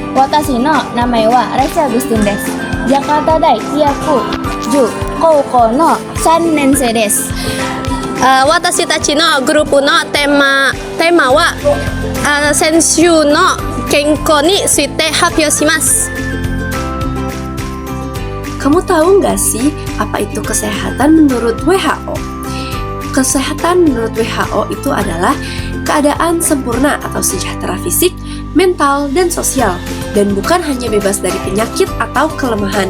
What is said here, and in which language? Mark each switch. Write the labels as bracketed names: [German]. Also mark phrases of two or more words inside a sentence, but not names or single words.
[Japanese] Watashi no namae wa Raisa Agustin desu. Jakarta Dai Hyaku Ju Koukou no 3年生です。私たちのグループのテーマは先週の健康について発表します。 [Indonesian] Kamu tahu nggak sih apa itu kesehatan menurut WHO? Kesehatan menurut WHO itu adalah keadaan sempurna atau sejahtera fisik, mental, dan sosial, dan bukan hanya bebas dari penyakit atau kelemahan.